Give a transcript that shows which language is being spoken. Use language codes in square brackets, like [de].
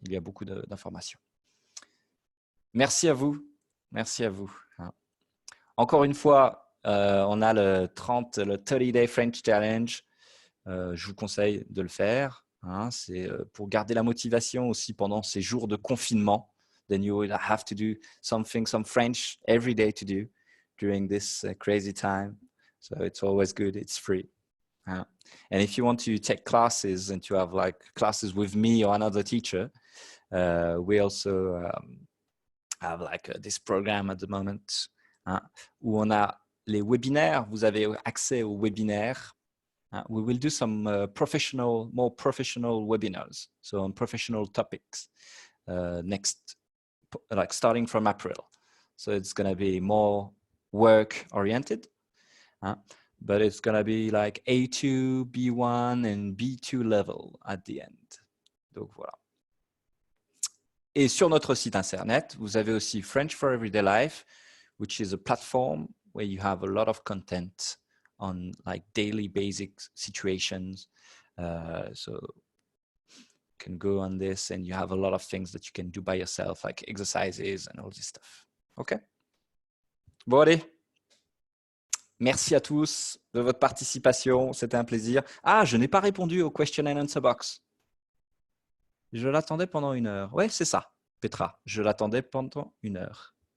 [fr] Il y a beaucoup d'informations. Merci à vous. Merci à vous, hein. Encore une fois, on a le 30 Day French Challenge. Je vous conseille de le faire, hein. C'est pour garder la motivation aussi pendant ces jours de confinement. [en] Then you will have to do some French every day to do during this crazy time. So it's always good. It's free. And if you want to take classes and to have like classes with me or another teacher, we also have like this program at the moment, hein, [fr] où on a les webinaires. [en] Vous avez accès aux webinaires. We will do some more professional webinars, so on professional topics next, like starting from April. So it's going to be more work oriented, but it's going to be like A2, B1 and B2 level at the end. [fr] Donc voilà. Et sur notre site internet, vous avez aussi [en] French for Everyday Life, which is a platform where you have a lot of content on like daily basic situations. So you can go on this and you have a lot of things that you can do by yourself, like exercises and all this stuff. [fr] OK? Bon, allez. Merci à tous de votre participation. C'était un plaisir. Ah, je n'ai pas répondu au [en] question and answer box. [fr] Je l'attendais pendant 1 heure. Ouais, c'est ça, Petra. Je l'attendais pendant 1 heure.